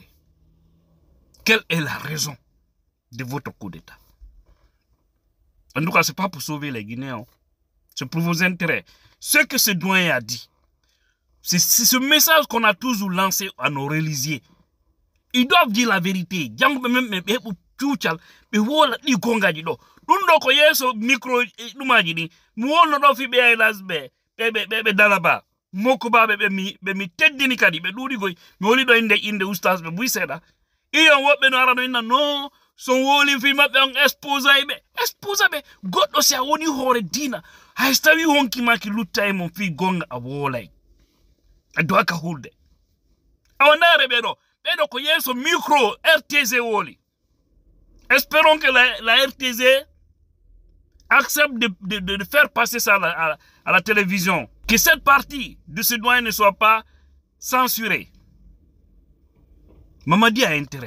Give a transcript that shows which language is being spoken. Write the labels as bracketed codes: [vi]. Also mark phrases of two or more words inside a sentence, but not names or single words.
[fr] Quelle est la raison de votre coup d'État? En tout cas, ce n'est pas pour sauver les Guinéens. C'est pour vos intérêts. Ce que ce doyen a dit, c'est ce message qu'on a toujours lancé à nos religieux. Ils doivent dire la vérité. [ff] Iyon woɓɓe no arano inna non son woli fi maɓɓe on exposa ɓe goɗɗo si a woni hoore diina hay so tawi honkimaki lutta e mon fi gonga a woolay a doaka hulde awa ndaare ɓe ɗo [fr] Et donc, il y a ce micro RTZ Oli. Espérons que la RTZ accepte de faire passer ça à la télévision. Que cette partie de ce doyen ne soit pas censurée. Mamadi a intérêt.